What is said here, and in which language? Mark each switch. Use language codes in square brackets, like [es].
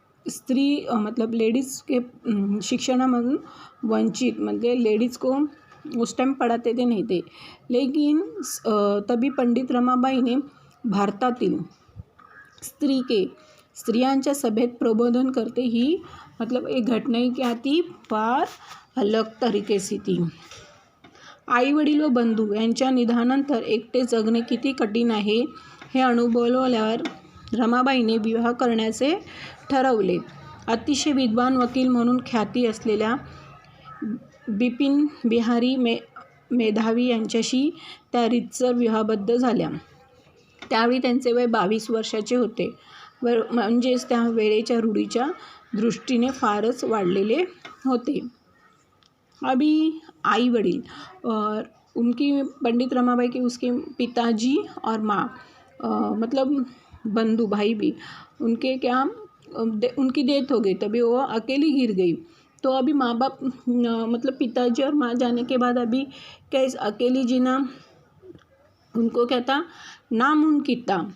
[hi] स्त्री मतलब लेडीज़ के शिक्षणामधून वंचित मतलब लेडीज़ को उस टाइम पढ़ाते थे नहीं थे, लेकिन तभी पंडित रमाबाई ने [mr] भारतातील स्त्रियांच्या सभेत प्रबोधन करते [hi] ही मतलब एक घटना ही क्या थी, फार अलग तरीके से थी। [mr] आई वडील व बंधू यांच्या निधनानंतर एकटे जगणे किती कठीण आहे हे अनुभवल्यावर रमाबाईने विवाह करण्याचे ठरवले। अतिशय विद्वान वकील म्हणून ख्याती असलेल्या बिपिन बिहारी मेधावी यांच्याशी त्या रीतसर विवाहबद्ध झाल्या। त्यावेळी त्यांचे वय 22 वर्षाचे होते, म्हणजेच त्या वेळेच्या रूढीच्या दृष्टीने फारच वाढलेले होते। [hi] अभी आई वडील और उनकी पंडित रमाबाई के उसके पिताजी और माँ मतलब बंधु भाई भी उनके क्या उनकी डेथ हो गई, तभी वो अकेली गिर गई। तो अभी माँ बाप मतलब पिताजी और माँ जाने के बाद अभी कैसे अकेली जीना उनको क्या था, नामुमकिन था।